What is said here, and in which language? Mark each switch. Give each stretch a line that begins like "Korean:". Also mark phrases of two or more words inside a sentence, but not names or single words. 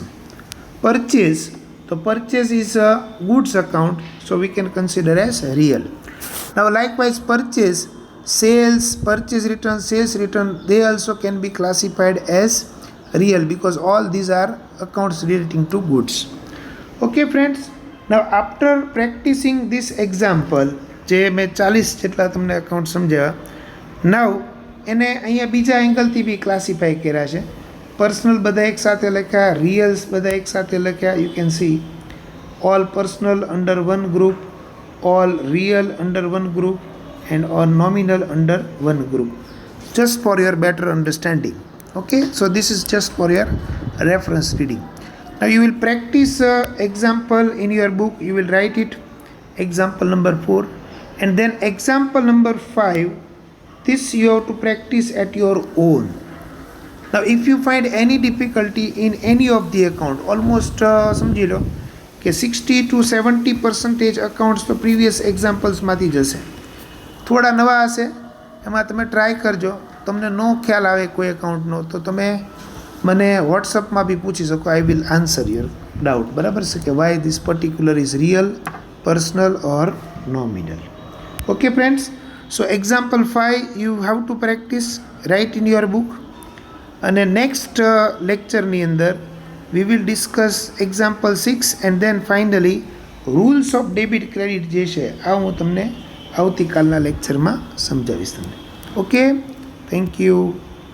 English: Purchase, the purchase is a goods account, so we can consider as real. Now likewise purchase, sales, purchase return, sales return, they also can be classified as real because all these are accounts relating to goods. Okay friends, now after practicing this example,
Gujarati: જે મેં 40 જેટલા તમને અકાઉન્ટ સમજાવ્યા, નાવ એને અહીંયા બીજા એંગલથી બી ક્લાસિફાઈ કર્યા છે. પર્સનલ બધા એક સાથે લખ્યા, રિયલ્સ બધા એક સાથે લખ્યા.
English: you can see all personal under one group, all real under one group, and all nominal under one group, just for your better understanding. Okay, so this is just for your reference reading. Now you will practice example in your book. You will write it, example number 4, and then example number 5, this you have to practice at your own. Now if you find any difficulty in any of the account, almost
Gujarati: સમજી લો કે
English: 60 to 70% accounts તો previous examples
Gujarati: માંથી જશે. થોડા નવા હશે એમાં તમે ટ્રાય કરજો. તમને નો ખ્યાલ આવે કોઈ એકાઉન્ટનો તો તમે મને વોટ્સઅપમાં બી પૂછી શકો.
English: I will answer your doubt.
Gujarati: બરાબર છે કે
English: why this particular is real, personal or nominal. Okay friends, so example 5 you have to practice, write in your book, and next lecture
Gujarati: ની અંદર
English: we will discuss example 6 and then finally rules of debit credit
Gujarati: જે છે આ હું તમને આવતીકાલના લેક્ચરમાં સમજાવીશ તમને.
English: Okay, thank you.